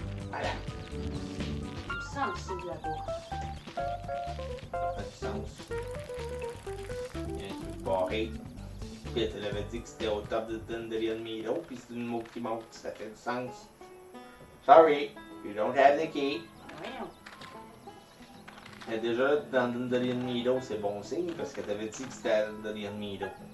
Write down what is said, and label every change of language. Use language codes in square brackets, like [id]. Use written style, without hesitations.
[fr] Voilà. Ça me c'est de la bourre. Ça fait du sens. Il y a un truc barré. Puis elle avait dit que c'était au top de Dundee Milo, puis c'est une mot qui monte, ça fait du sens. [en] Sorry, you don't have the key. [fr] Voyons. Et déjà, dans Dundee Milo, c'est bon signe, parce que t'avais dit que c'était à Dundee Milo.